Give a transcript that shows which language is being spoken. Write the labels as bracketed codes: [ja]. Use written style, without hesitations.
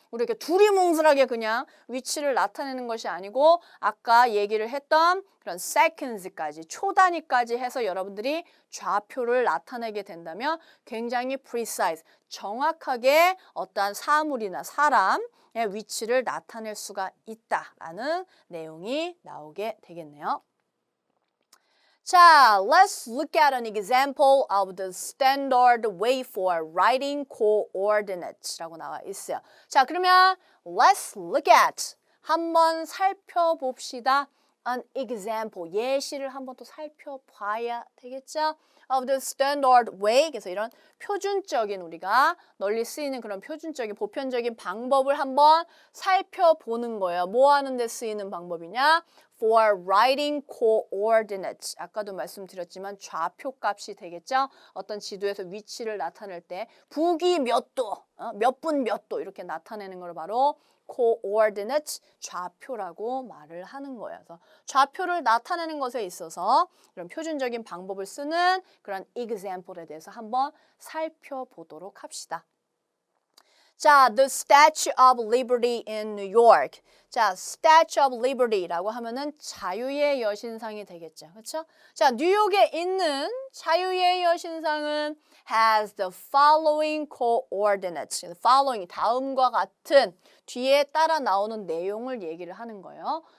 [ko] 우리 이렇게 두리뭉술하게 그냥 위치를 나타내는 것이 아니고 아까 얘기를 했던 그런 seconds까지 초 단위까지 해서 여러분들이 좌표를 나타내게 된다면 굉장히 precise, 정확하게 어떠한 사물이나 사람의 위치를 나타낼 수가 있다라는 내용이 나오게 되겠네요. [en] 자, let's look at an example of the standard way for writing coordinates라고 [ko] 나와 있어요. 자, 그러면 [en] let's look at [ko] 한번 살펴봅시다. [en] An example [ko] 예시를 한번 또 살펴봐야 되겠죠? [en] Of the standard way [ko] 그래서 이런 표준적인 우리가 널리 쓰이는 그런 표준적인 보편적인 방법을 한번 살펴보는 거예요. 뭐 하는 데 쓰이는 방법이냐? [en] For writing coordinates. [ko] 아까도 말씀드렸지만 좌표 값이 되겠죠? 어떤 지도에서 위치를 나타낼 때 북위 몇 도, 몇 분 몇 도 이렇게 나타내는 걸 바로 coordinates, 좌표라고 말을 하는 거예요. 그래서 좌표를 나타내는 것에 있어서 이런 표준적인 방법을 쓰는 그런 example에 대해서 한번 살펴보도록 합시다. [en] 자, the Statue of Liberty in New York. [ko] 자, Statue of Liberty라고 하면은 자유의 여신상이 되겠죠. 그렇죠? 자, 뉴욕에 있는 자유의 여신상은 [en] has the following coordinates. [ko] following 다음과 같은 뒤에 따라 나오는 내용을 얘기를 하는 거예요.